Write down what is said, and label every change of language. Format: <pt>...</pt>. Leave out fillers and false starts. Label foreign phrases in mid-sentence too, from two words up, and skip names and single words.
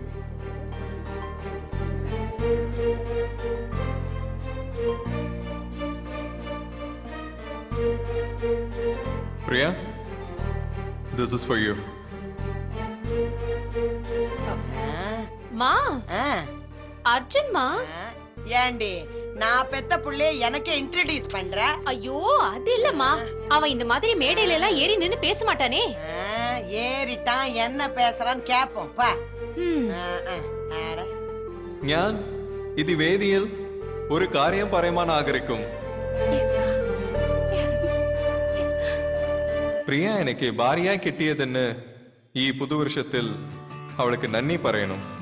<en>Priya, this is for you.</en> <ta>மா அர்ஜுன் மா ஏண்டி நான் பெத்த புள்ளைய எனக்கு இன்ட்ரோடியூஸ் பண்ற? ஐயோ அது இல்லம்மா, அவன் இந்த மாதிரி மேடையில எல்லாம் ஏறி நின்னு பேச மாட்டானே. ஏறிட்டான், என்ன பேசுறான்னு கேப்போம் பா.</ta> <ml>ഞാൻ ഇത് വേദിയിൽ ഒരു കാര്യം പറയുവാൻ ആഗ്രഹിക്കും. പ്രിയ എനിക്ക് ഭാര്യയായി കിട്ടിയതിന് ഈ പുതുവർഷത്തിൽ അവൾക്ക് നന്ദി പറയണം.</ml>